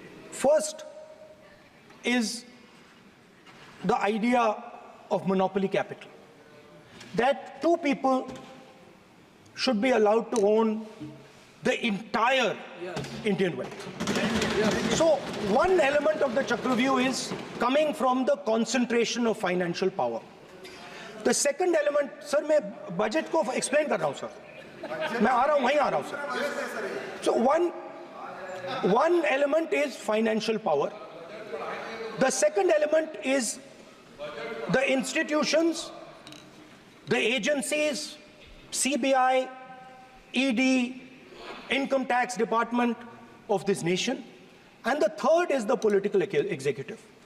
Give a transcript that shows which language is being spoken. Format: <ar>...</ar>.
<en>First is the idea of monopoly capital, that 2 people should be allowed to own the entire Indian wealth. So one element of the Chakravyuh is coming from the concentration of financial power. The second element, sir,</en> <hi>मैं budget को explain कर रहा हूँ sir, मैं आ रहा हूँ, वहीं आ रहा हूँ sir.</hi> <en>So one element is financial power. The second element is the institutions, the agencies, CBI, ED, Income Tax Department of this nation, and the third is the political executive.</en>